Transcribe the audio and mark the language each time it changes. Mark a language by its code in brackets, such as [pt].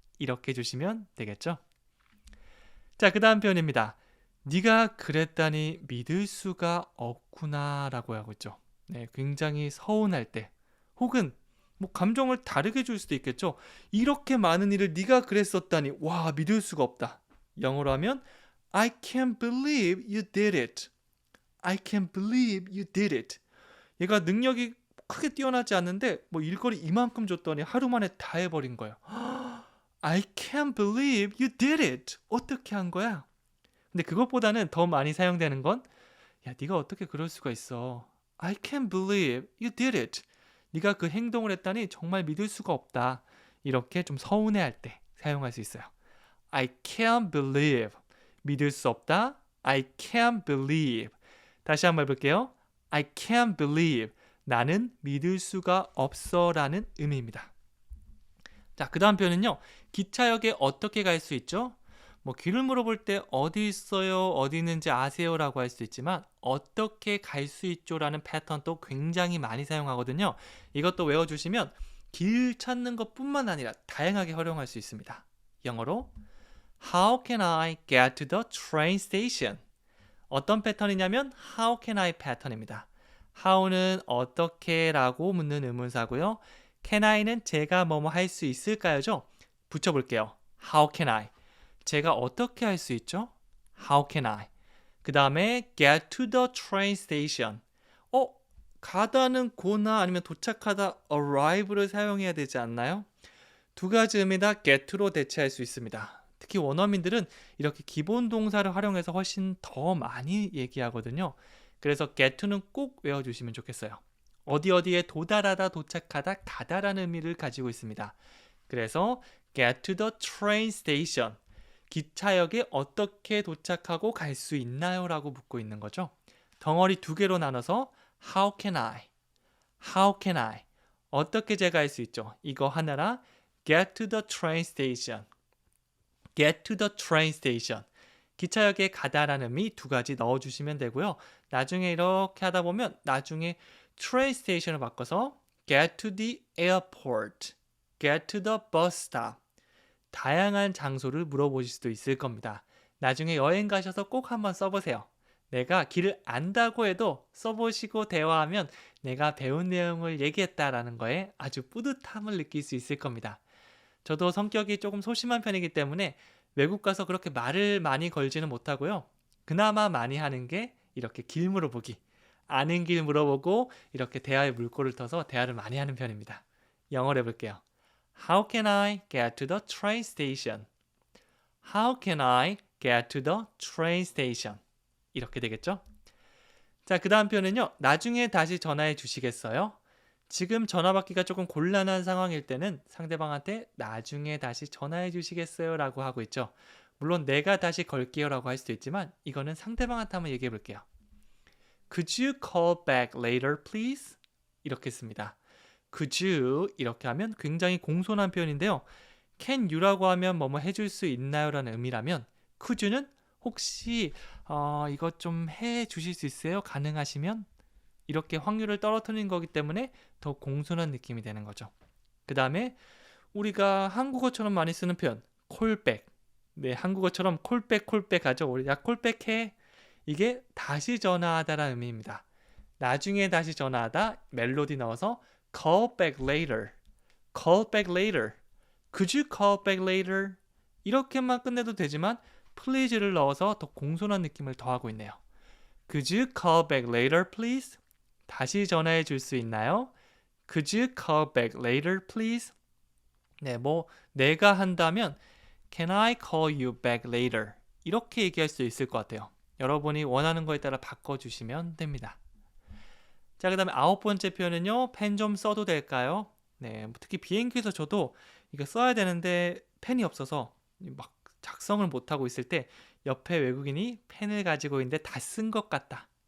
[ko] 이렇게 해주시면 되겠죠. 자, 그 다음 표현입니다. 네가 그랬다니 믿을 수가 없구나 라고 하고 있죠. 네, 굉장히 서운할 때 혹은 뭐 감정을 다르게 줄 수도 있겠죠. 이렇게 많은 일을 네가 그랬었다니 와 믿을 수가 없다. 영어로 하면 [en] I can't believe you did it. I can't believe you did it. [ko] 얘가 능력이 크게 뛰어나지 않는데 뭐 일거리 이만큼 줬더니 하루 만에 다 해버린 거예요. [en] I can't believe you did it. [ko] 어떻게 한 거야? 근데 그것보다는 더 많이 사용되는 건 야, 네가 어떻게 그럴 수가 있어. [en] I can't believe you did it. [ko] 네가 그 행동을 했다니 정말 믿을 수가 없다. 이렇게 좀 서운해할 때 사용할 수 있어요. [en] I can't believe. [ko] 믿을 수 없다. [en] I can't believe. [ko] 다시 한번 해볼게요. [en] I can't believe. [ko] 나는 믿을 수가 없어 라는 의미입니다. 자, 그 다음 표현은요. 기차역에 어떻게 갈 수 있죠? 뭐 길을 물어볼 때 어디 있어요? 어디 있는지 아세요? 라고 할 수 있지만 어떻게 갈 수 있죠? 라는 패턴도 굉장히 많이 사용하거든요. 이것도 외워주시면 길 찾는 것뿐만 아니라 다양하게 활용할 수 있습니다. 영어로 [en] How can I get to the train station? [ko] 어떤 패턴이냐면 [en] How can I [ko] 패턴입니다. How는 어떻게 라고 묻는 의문사고요. Can I는 제가 뭐뭐 할 수 있을까요죠? 붙여볼게요. [en] How can I? [ko] 제가 어떻게 할 수 있죠? [en] How can I? [ko] 그 다음에 [en] get to the train station. [ko] 가다는 go나 아니면 도착하다 arrive를 사용해야 되지 않나요? 두 가지 의미 다 get to로 대체할 수 있습니다. 특히 원어민들은 이렇게 기본 동사를 활용해서 훨씬 더 많이 얘기하거든요. 그래서 get to는 꼭 외워주시면 좋겠어요. 어디에 도달하다, 도착하다, 가다라는 의미를 가지고 있습니다. [en] 그래서 get to the train station. [ko] 기차역에 어떻게 도착하고 갈 수 있나요? 라고 묻고 있는 거죠. 덩어리 두 개로 나눠서 [en] How can I? How can I? [ko] 어떻게 제가 할 수 있죠? 이거 하나라 [en] get to the train station. get to the train station. [ko] 기차역에 가다라는 의미 두 가지 넣어주시면 되고요. 나중에 이렇게 하다 보면 나중에 [en] train station [ko] 을 바꿔서 [en] get to the airport, get to the bus stop. [ko] 다양한 장소를 물어보실 수도 있을 겁니다. 나중에 여행 가셔서 꼭 한번 써보세요. 내가 길을 안다고 해도 써보시고 대화하면 내가 배운 내용을 얘기했다라는 거에 아주 뿌듯함을 느낄 수 있을 겁니다. 저도 성격이 조금 소심한 편이기 때문에 외국 가서 그렇게 말을 많이 걸지는 못하고요. 그나마 많이 하는 게 이렇게 길 물어보기. 아는 길 물어보고 이렇게 대화에 물꼬를 터서 대화를 많이 하는 편입니다. 영어로 해볼게요. [en] How can I get to the train station? How can I get to the train station? [ko] 이렇게 되겠죠? 자, 그 다음 표현은요. 나중에 다시 전화해 주시겠어요? 지금 전화 받기가 조금 곤란한 상황일 때는 상대방한테 나중에 다시 전화해 주시겠어요? 라고 하고 있죠. 물론 내가 다시 걸게요 라고 할 수도 있지만 이거는 상대방한테 한번 얘기해 볼게요. [en] Could you call back later, please? [ko] 이렇게 씁니다. Could you 이렇게 하면 굉장히 공손한 표현인데요. Can you라고 하면 뭐뭐 해줄 수 있나요? 라는 의미라면 Could you는 혹시 이것 좀 해주실 수 있어요? 가능하시면? 이렇게 확률을 떨어뜨리는 거기 때문에 더 공손한 느낌이 되는 거죠. 그 다음에 우리가 한국어처럼 많이 쓰는 표현 콜백. 네, 한국어처럼 콜백 하죠. 우리 야 콜백해. 이게 다시 전화하다라는 의미입니다. 나중에 다시 전화하다 멜로디 넣어서 [en] call back later. call back later. Could you call back later? [ko] 이렇게만 끝내도 되지만 please를 넣어서 더 공손한 느낌을 더하고 있네요. [en] Could you call back later, please? [ko] 다시 전화해 줄 수 있나요? [en] Could you call back later, please? [ko] 네, 뭐 내가 한다면 [en] Can I call you back later? [ko] 이렇게 얘기할 수 있을 것 같아요. 여러분이 원하는 거에 따라 바꿔주시면 됩니다. 자, 그 다음에 9번째 표현은요. 펜 좀 써도 될까요? 네, 특히 비행기에서 저도 이거 써야 되는데 펜이 없어서 막 작성을 못하고 있을 때 옆에 외국인이 펜을 가지고 있는데 다 쓴 것 같다.